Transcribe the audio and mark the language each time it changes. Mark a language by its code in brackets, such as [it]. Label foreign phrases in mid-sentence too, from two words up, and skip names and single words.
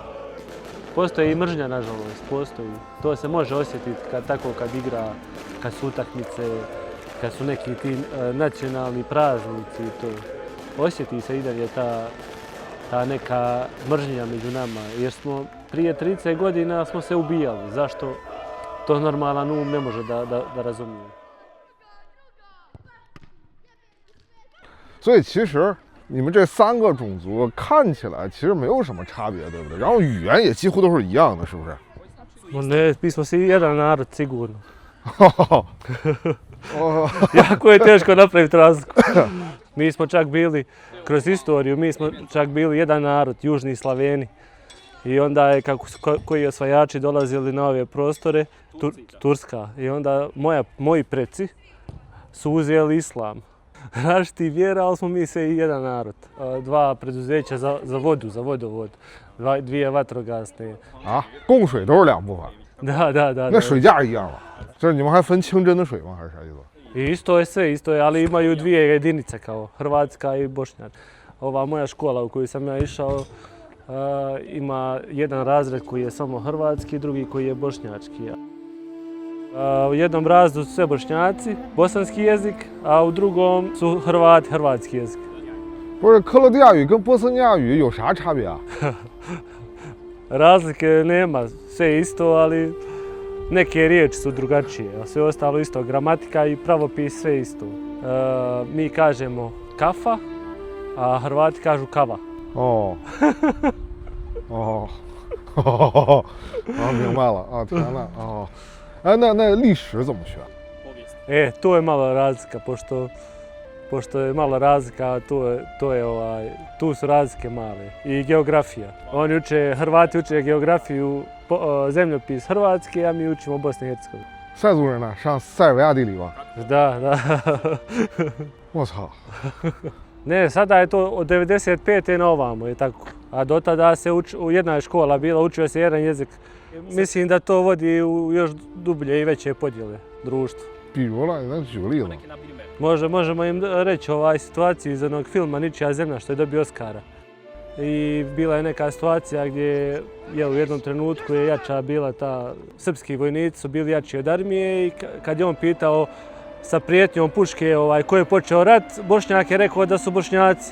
[bs] Postoji i mržnja, nažalost, postoji. To se može osjetiti kad igra kad su utakmice, kad su neki ti nacionalni praznici i to. Osjeti se i dalje ta neka mržnja među nama, jer smo prije 30 godina smo se ubijali. Zašto? To normalan um ne može da razumije. [zh] 所以其实你们这3个种族看起来其实没有什么差别，对不对？然后语言也几乎都是一样的，是不是？ [bs] Ne, mi smo svi jedan narod, sigurno. Jako je teško napraviti razliku. Mi smo čak bili, kroz istoriju, mi smo čak bili jedan narod, južni Slaveni. I onda je, koji osvajači dolazili na ove prostore, Turska. I onda moji preci su uzeli islam. Različiti vjera, ali smo mi sve jedan narod. 2 preduzeća za vodu, za vodovod. 2 vatrogasne. [zh] 啊，供水都是2部分。 [bs] Da. [zh] 那水价一样吗？就是你们还分清真的水吗？还是啥意思？ [bs] Isto je sve, isto je, ali imaju 2 jedinice kao Hrvatska i Bošnjak. Ova moja škola u koju sam ja išao ima jedan razred koji je samo hrvatski, drugi koji je bošnjački. U jednom razredu su sve Bošnjaci, bosanski jezik, a u drugom su Hrvati, hrvatski jezik. [zh] 不是克罗地亚语跟波斯尼亚语有啥差别啊？ [bs] Razlike nema, sve isto, ali neke riječi su drugačije, a sve ostalo isto, gramatika i pravopis sve isto. Mi kažemo kafa, a Hrvati kažu kava. [zh] 哦，明白了啊！天呐，哦，哎，那历史怎么学？ [bs] To je malo razlika, pošto je malo razlika, tu su razlike male. I geografija. Hrvati uče geografiju, zemljopis Hrvatske, a mi učimo Bosne i Hercegovine. [zh] 塞族人呢，上塞尔维亚地理吧？ [bs] Da. [zh] 我操！ [bs] Ne, sada je to od 95. na ovamo, je tako. A do tada se jedna je škola bila, učio se jedan jezik. Mislim da to vodi u još dublje i veće podjele društva. [zh] 比如呢，你能举个例子？ [bs] Možemo im reći situaciju iz onog filma Ničija zemlja što je dobio Oskara. I bila je neka situacija gdje u jednom trenutku je jača bila srpski vojnici su bili jači od armije i kad je on pitao sa prijetnjom puške ko je počeo rat, Bošnjak je rekao da su Bošnjaci.